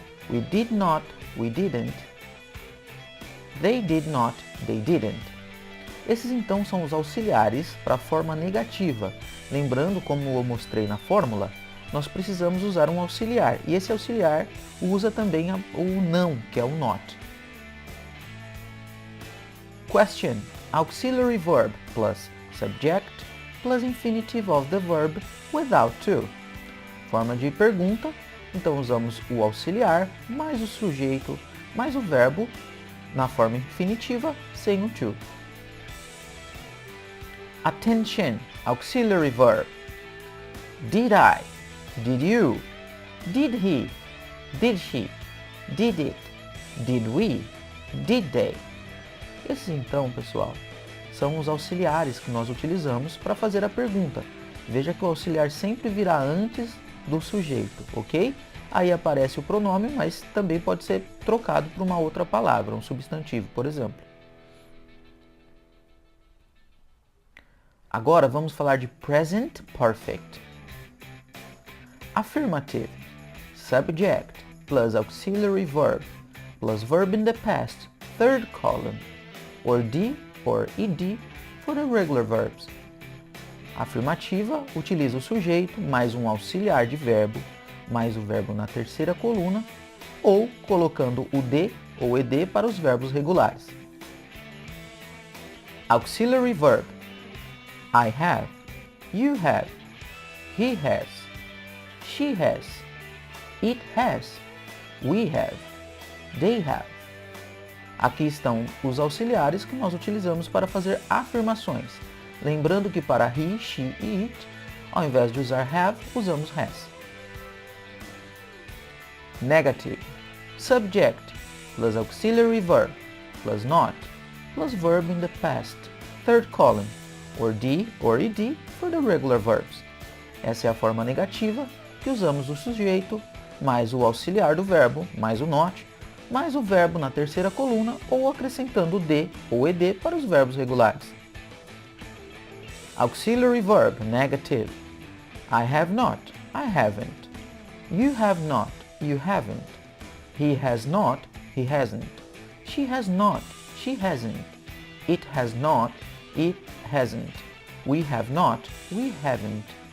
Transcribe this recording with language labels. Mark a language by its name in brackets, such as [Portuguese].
[English] We did not, we didn't. They did not, they didn't. [Portuguese] Esses então são os auxiliares para a forma negativa. Lembrando, como eu mostrei na fórmula, nós precisamos usar um auxiliar. E esse auxiliar usa também o não, que é o not. [English] Question. Auxiliary verb plus subject plus infinitive of the verb without to. [Portuguese] Forma de pergunta. Então usamos o auxiliar mais o sujeito mais o verbo na forma infinitiva sem o to. [English] Attention. Auxiliary verb. Did I? Did you? Did he? Did she? Did it? Did we? Did they? [Portuguese] Esses então, pessoal, são os auxiliares que nós utilizamos para fazer a pergunta. Veja que o auxiliar sempre virá antes do sujeito, ok? Aí aparece o pronome, mas também pode ser trocado por uma outra palavra, um substantivo, por exemplo. Agora vamos falar de Present Perfect. [English] Affirmative. Subject plus auxiliary verb plus verb in the past, third column, or D or ed for the regular verbs. [Portuguese] Afirmativa utiliza o sujeito mais um auxiliar de verbo, mais o verbo na terceira coluna, ou colocando o D ou ed para os verbos regulares. [English] Auxiliary verb. I have, you have, he has, she has, it has, we have, they have. [Portuguese] Aqui estão os auxiliares que nós utilizamos para fazer afirmações. Lembrando que para he, she e it, ao invés de usar have, usamos has. [English] Negative. Subject plus auxiliary verb plus not plus verb in the past, third column, or D or ed for the regular verbs. [Portuguese] Essa é a forma negativa que usamos o sujeito mais o auxiliar do verbo mais o not mais o verbo na terceira coluna ou acrescentando o D ou ed para os verbos regulares. [English] Auxiliary verb negative. I have not, I haven't. You have not, you haven't. He has not, he hasn't. She has not, she hasn't. It has not, it hasn't. We have not, we haven't.